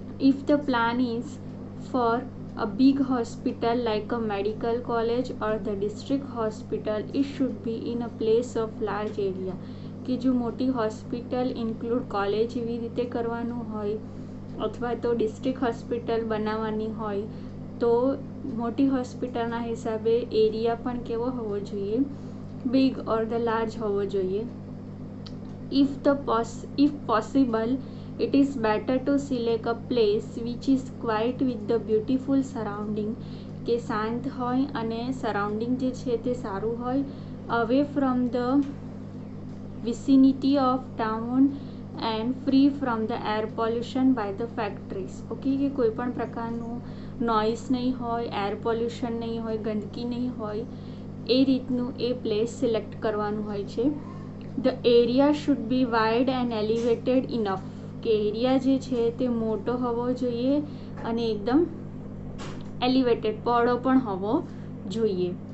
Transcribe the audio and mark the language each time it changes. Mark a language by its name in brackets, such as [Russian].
[English] if the plan is for a big hospital like a medical college or the district hospital, it should be in a place of large area, [Gujarati] કે જો મોટી hospital include college એવી રીતે કરવાનું હોય અથવા તો district hospital બનાવવાની હોય તો મોટી હોસ્પિટલના હિસાબે એરિયા પણ કેવો હોવો જોઈએ, [English] big or the large [Gujarati] હોવો જોઈએ. [English] If possible, it is better to select a place which is quiet with the beautiful surrounding, [Gujarati] કે શાંત હોય અને સરાઉન્ડિંગ જે છે તે સારું હોય, [English] away from the vicinity of town and free from the air pollution by the factories. [Gujarati] Okay, કે કોઈ પણ પ્રકારનું નોઇઝ નહીં હોય, એર પોલ્યુશન નહીં હોય, ગંદકી નહીં હોય, એ રીતનું એ પ્લેસ સિલેક્ટ કરવાનું હોય છે. [English] the area should be wide and elevated enough, [Gujarati] કે એરિયા જે છે તે મોટો હોવો જોઈએ અને એકદમ એલિવેટેડ પહોળો પણ હોવો જોઈએ.